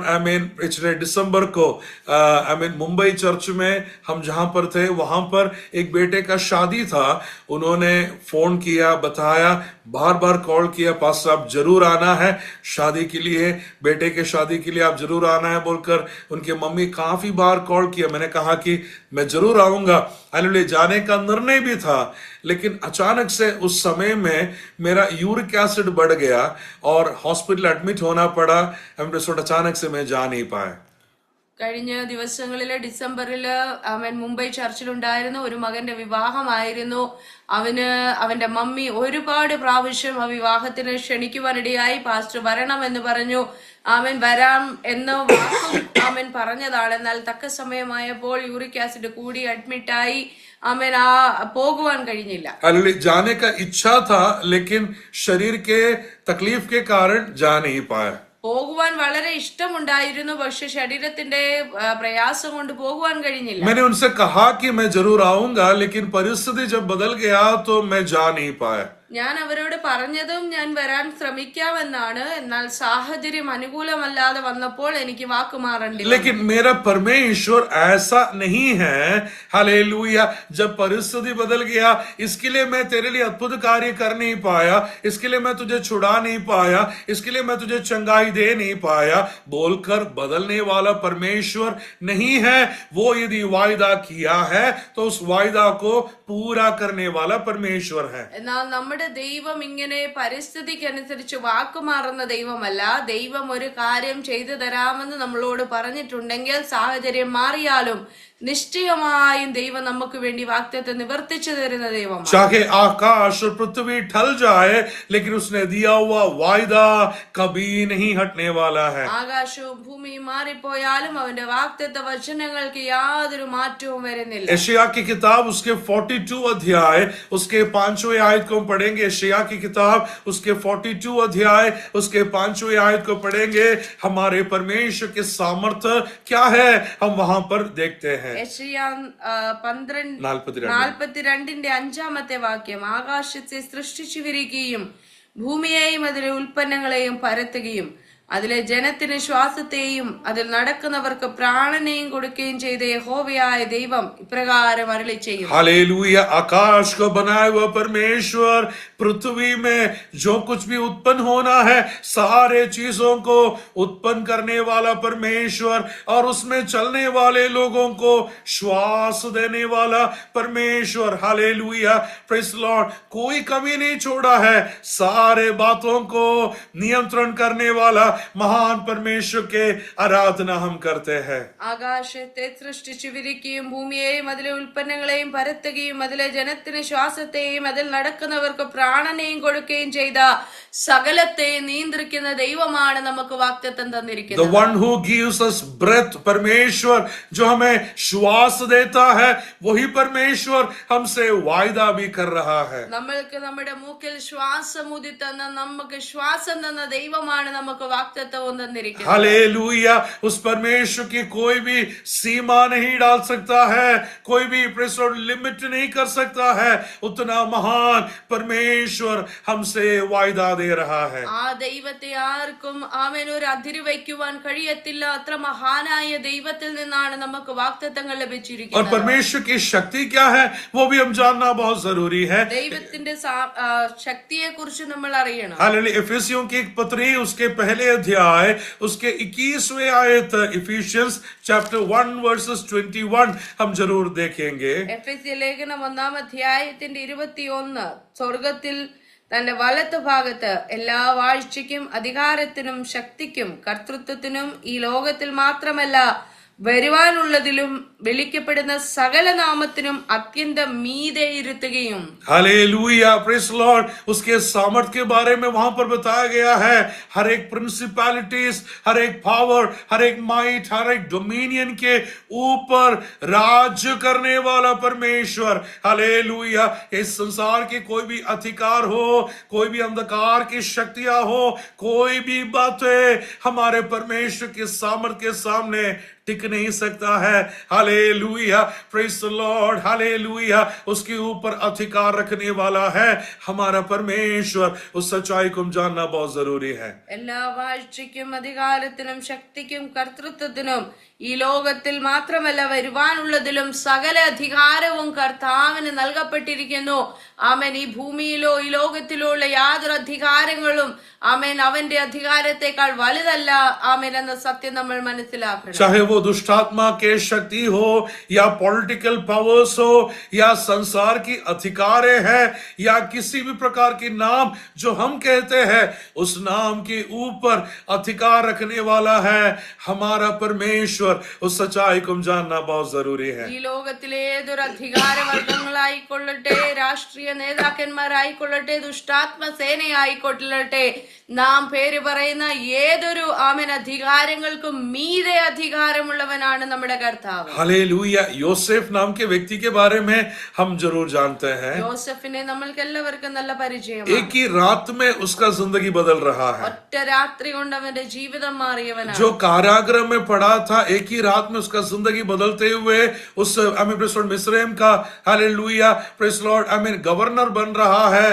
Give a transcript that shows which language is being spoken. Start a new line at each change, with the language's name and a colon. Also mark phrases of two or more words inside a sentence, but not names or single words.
Hindi: आमीन. पिछले दिसंबर को आमीन मुंबई चर्च में हम जहां पर थे, वहां पर एक बेटे का शादी था. उन्होंने फोन किया, बताया, बार बार कॉल किया, पास्टर आप जरूर आना है शादी के लिए, बेटे के शादी के लिए आप जरूर आना है बोलकर उनके मम्मी काफी बार कॉल किया. मैंने कहा कि मैं जरूर आऊंगा. हालेलुया, जाने का निर्णय भी था, लेकिन अचानक से उस समय में मेरा
English: uric acid
Hindi: बढ़ गया और
English: hospital admit
Hindi: होना पड़ा. अचानक से मैं जा नहीं पाया.
Malayalam: കഴിഞ്ഞ ദിവസങ്ങളില് ഡിസംബറില് അവൻ മുംബൈ ചർച്ചിലുണ്ടായിരുന്നു. ഒരു മകന്റെ വിവാഹമായിരുന്നു. അവന്റെ മമ്മി ഒരുപാട് പ്രാവശ്യം ആ വിവാഹത്തിന് ക്ഷണിക്കുവാനിടയായി. പാസ്റ്റർ വരണമെന്ന് പറഞ്ഞു. അവൻ വരാം എന്ന വാക്കും അവൻ പറഞ്ഞതാണ്. എന്നാൽ തക്ക സമയമായപ്പോൾ
English: uric acid
Malayalam: കൂടി അഡ്മിറ്റായി. അവൻ പോകുവാൻ കഴിഞ്ഞില്ല.
Hindi: जाने का इच्छा था, लेकिन शरीर के तकलीफ के कारण जा नहीं पाया.
Malayalam: പോകുവാൻ വളരെ ഇഷ്ടമുണ്ടായിരുന്നു, പക്ഷെ ശരീരത്തിന്റെ പ്രയാസം കൊണ്ട് പോകുവാൻ കഴിഞ്ഞില്ല.
Hindi: मैंने उनसे कहा कि मैं जरूर आऊंगा, लेकिन परिस्थिति जब बदल गया तो मैं जा नहीं पाया.
Malayalam: ഞാൻ അവരോട് പറഞ്ഞതും ഞാൻ വരാൻ ശ്രമിക്കാമെന്നാണ്, എന്നാൽ സാഹചര്യം അനുകൂലമല്ലാതെ വന്നപ്പോൾ എനിക്ക് വാക്കുമാറേണ്ടി വന്നു.
Hindi: लेकिन मेरा परमेश्वर ऐसा नहीं है. हालेलुया. जब परिस्थिति बदल गया, इसके लिए मैं तेरे लिए अद्भुत कार्य कर नहीं पाया, इसके लिए मैं तुझे छुड़ा नहीं पाया, इसके लिए मैं तुझे चंगाई दे नहीं पाया बोलकर बदलने वाला परमेश्वर नहीं है. वो यदि वायदा किया है तो उस वायदा को पूरा करने वाला परमेश्वर है.
Malayalam: എന്നാൽ നമ്മുടെ ദൈവം ഇങ്ങനെ പരിസ്ഥിതിക്കനുസരിച്ച് വാക്കുമാറുന്ന ദൈവമല്ല. ദൈവം ഒരു കാര്യം ചെയ്തു തരാമെന്ന് നമ്മളോട് പറഞ്ഞിട്ടുണ്ടെങ്കിൽ സാഹചര്യം മാറിയാലും നിശ്ചയമായും ദൈവം നമുക്ക് വേണ്ടി വാഗ്ദത്തം നിവർത്തിച്ചു തരുന്ന ദൈവമാണ്.
Hindi: चाहे आकाश और पृथ्वी ढल जाए, लेकिन उसने दिया हुआ वायदा कभी नहीं हटने वाला है.
Malayalam: ആകാശവും ഭൂമിയും മാറിപ്പോയാലും അവന്റെ വാഗ്ദത്ത വചനങ്ങൾക്ക് യാതൊരു മാറ്റവും വരുന്നില്ല.
Hindi: यशायाह की किताब उसके 42 अध्याय उसके 5वें आयत को हम पढ़ेंगे. यशायाह की किताब उसके 42 अध्याय उसके 5वें आयत को पढ़ेंगे. हमारे परमेश्वर के सामर्थ्य क्या है हम वहां पर देखते हैं.
Malayalam: യെശയ്യാ 42 5-ാമത്തെ വാക്യം, ആകാശത്തെ സൃഷ്ടിച്ചു വിരിക്കുകയും ഭൂമിയെയും അതിലെ ഉൽപ്പന്നങ്ങളെയും പരത്തുകയും അതിലെ ജനത്തിന് ശ്വാസത്തെയും അതിൽ നടക്കുന്നവർക്ക് പ്രാണനെയും കൊടുക്കുകയും ചെയ്ത യഹോവയായ ദൈവം ഇപ്രകാരം അരുളി ചെയ്യും.
Hindi: हालेलुया. आकाश को बनाया हुआ परमेश्वर, पृथ्वी में जो कुछ भी उत्पन्न होना है सारे चीजों को उत्पन्न करने वाला परमेश्वर और उसमें चलने वाले लोगों को श्वास देने वाला परमेश्वर. हालेलुया.
English: praise Lord.
Hindi: कोई कमी नहीं छोड़ा है. सारे बातों को नियंत्रण करने वाला महान परमेश्वर के आराधना हम करते हैं.
Malayalam: ആകാശത്തെ സൃഷ്ടിച്ചു വിരിക്കുകയും ഭൂമിയെയും അതിലെ ഉൽപ്പന്നങ്ങളെയും പരത്തുകയും അതിലെ ജനത്തിന് ശ്വാസത്തെയും അതിൽ നടക്കുന്നവർക്ക് പ്രാണനെയും കൊടുക്കുകയും ചെയ്ത സകലത്തെ നിയന്ത്രിക്കുന്ന ദൈവമാണ് നമുക്ക് വാഗ്ദത്തം തന്നിരിക്കുന്നത്.
English: The one who gives us breath,
Hindi: परमेश्वर जो हमें श्वास देता है, वही परमेश्वर हमसे वायदा भी कर रहा है.
Malayalam: നമ്മൾക്ക് നമ്മുടെ മൂക്കിൽ ശ്വാസം ഊതി തന്ന, നമുക്ക് ശ്വാസം തന്ന ദൈവമാണ് നമുക്ക് വാഗ്ദത്തവും തന്നിരിക്കുന്നത്.
Hindi: हालेलुया. उस परमेश्वर की कोई भी सीमा नहीं डाल सकता है, कोई भी
English: pressure limit
Hindi: नहीं कर सकता है. उतना महान परमेश्वर हमसे वायदा दे रहा है.
Malayalam: ആ ദൈവത്തെ ആർക്കും ആമേൻ ഒരു അതിര് വയ്ക്കുവാൻ കഴിയത്തില്ല. അത്ര മഹാനായ ദൈവത്തിൽ നിന്നാണ് നമുക്ക് വാഗ്ദത്തങ്ങൾ
Hindi: और
Malayalam: ലഭിച്ചിരിക്കുന്നത്.
Hindi: परमेश्वर की शक्ति क्या है वो भी हम जानना बहुत जरूरी है.
Malayalam: ദൈവത്തിന്റെ ശക്തിയെ കുറിച്ച് നമ്മൾ അറിയണം.
Hindi: हालेलुया. इफिसियों की एक पत्री उसके पहले अध्याय उसके 21वें आयत,
English: Ephesians chapter 1 verses 21
Hindi: हम जरूर देखेंगे.
Malayalam: എഫെസ്യ ലേഖനം 1-ാം അധ്യായത്തിന്റെ 21, സ്വർഗത്തിൽ തന്റെ വലത്ത് ഭാഗത്ത് എല്ലാ വാഴ്ചയ്ക്കും അധികാരത്തിനും ശക്തിക്കും കർത്തൃത്വത്തിനും ഈ ലോകത്തിൽ മാത്രമല്ല വരുവാനുള്ളതിലും വിളിക്കപ്പെടുന്ന സകല നാമത്തിനും അത്യന്തം മീതെ ഇരുത്തുകയും.
Hindi: हालेलुया.
English: praise Lord.
Hindi: उसके सामर्थ के बारे में वहां पर बताया गया है. हर एक प्रिंसिपैलिटीज, हर एक पावर, हर एक माइट, हर एक डोमिनियन के ऊपर राज्य करने वाला परमेश्वर. हालेलुया. इस संसार के कोई भी अधिकार हो, कोई भी अंधकार की शक्तियां हो, कोई भी बातें हमारे परमेश्वर के सामर्थ के सामने टिक नहीं सकता है. हालेलुया.
English: praise the Lord.
Hindi: हालेलुया. उसके ऊपर अधिकार रखने वाला है हमारा परमेश्वर. उस सच्चाई को जानना बहुत जरूरी है.
Malayalam: എല്ലാ വാഴ്ചയ്ക്കും അധികാരത്തിനും ശക്തിക്കും കർത്തൃത്വത്തിനും ഈ ലോകത്തിൽ മാത്രമല്ല വരുവാനുള്ളതിലും സകല അധികാരവും കർത്താവിന് നൽകപ്പെട്ടിരിക്കുന്നു. ആമേൻ. ഈ ഭൂമിയിലോ ഈ ലോകത്തിലോ ഉള്ള യാതൊരു അധികാരങ്ങളും ആമേൻ അവന്റെ അധികാരത്തെക്കാൾ വലുതല്ല. ആമേൻ എന്ന സത്യം നമ്മൾ മനസ്സിലാക്കണം.
Hindi: चाहे वो दुष्टात्मा के शक्ति हो या
English: political powers
Hindi: हो या संसार की अधिकारें है या किसी भी प्रकार की नाम जो हम कहते हैं, उस नाम के ऊपर अधिकार रखने वाला है हमारा परमेश्वर. उस सच्चाई को जानना बहुत जरूरी है.
Malayalam: ഈ ലോകത്തിലെ ഏതൊരു അധികാരവർഗങ്ങളായിക്കൊള്ളട്ടെ, രാഷ്ട്രീയ നേതാക്കന്മാരായിക്കൊള്ളട്ടെ, ദുഷ്ടാത്മ സേനയായിക്കൊള്ളട്ടെ, നാം പേര് പറയുന്ന ഏതൊരു ആമേൻ അധികാരങ്ങൾക്കും മീതെ അധികാരമുള്ളവൻ ഉള്ളവനാണ് നമ്മുടെ കർത്താവ്.
Hindi: हालेलुया. योसेफ नाम के व्यक्ति के बारे में हम जरूर जानते हैं.
Malayalam: യോസഫിനെ നമ്മൾക്ക് എല്ലാവർക്കും നല്ല പരിചയമാണ്.
Hindi: एक ही रात में उसका जिंदगी बदल रहा है.
Malayalam: ഒറ്റ രാത്രി കൊണ്ട് അവന്റെ ജീവിതം മാറിയവനാണ്.
Hindi: जो कारागृह में पड़ा था, एक ही रात में उसका जिंदगी बदलते हुए उस मिस्रैम का हालेलुया
English: praise Lord
Hindi: गवर्नर बन रहा है.